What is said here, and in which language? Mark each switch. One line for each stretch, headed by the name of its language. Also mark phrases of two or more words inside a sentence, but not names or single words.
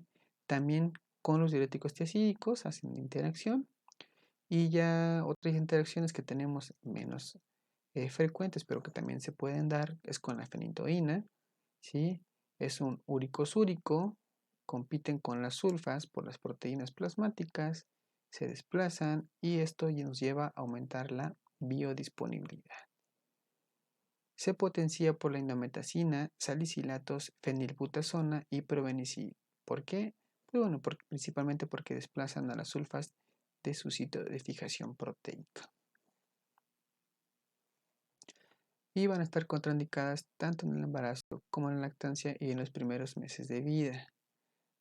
Spanish: También con los diuréticos tiacídicos hacen interacción y ya otras interacciones que tenemos menos frecuentes pero que también se pueden dar es con la fenitoína, ¿sí? Es un úrico-súrico, compiten con las sulfas por las proteínas plasmáticas, se desplazan y esto nos lleva a aumentar la biodisponibilidad. Se potencia por la indometacina, salicilatos, fenilbutazona y probenicid. ¿Por qué? Pues bueno, principalmente porque desplazan a las sulfas de su sitio de fijación proteica. Y van a estar contraindicadas tanto en el embarazo como en la lactancia y en los primeros meses de vida.